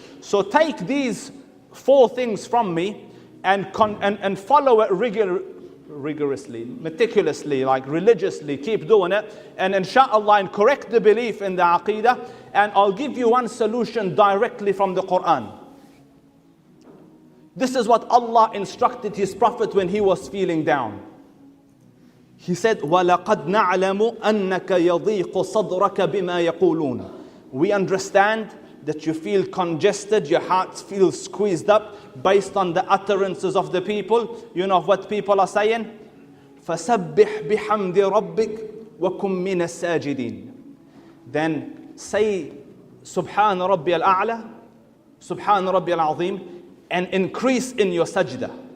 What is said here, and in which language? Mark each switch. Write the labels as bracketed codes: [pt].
[en] So take these 4 things from me and follow it rigorously, meticulously, like religiously, keep doing it, and inshallah, and correct the belief in the aqidah, and I'll give you one solution directly from the Quran. This is what Allah instructed His Prophet when he was feeling down. He said, [ar] وَلَقَدْ نَعْلَمُ أَنَّكَ يَضِيقُ صَدْرَكَ بِمَا يَقُولُونَ. [en] We understand that you feel congested, your heart feels squeezed up based on the utterances of the people. You know what people are saying? [ar] فَسَبِّحْ بِحَمْدِ رَبِّكَ وَكُمْ مِنَ السَّاجِدِينَ. [en] Then say, Subhan Rabbi al-A'la, Subhan Rabbi al-Azim, and increase in your sajda.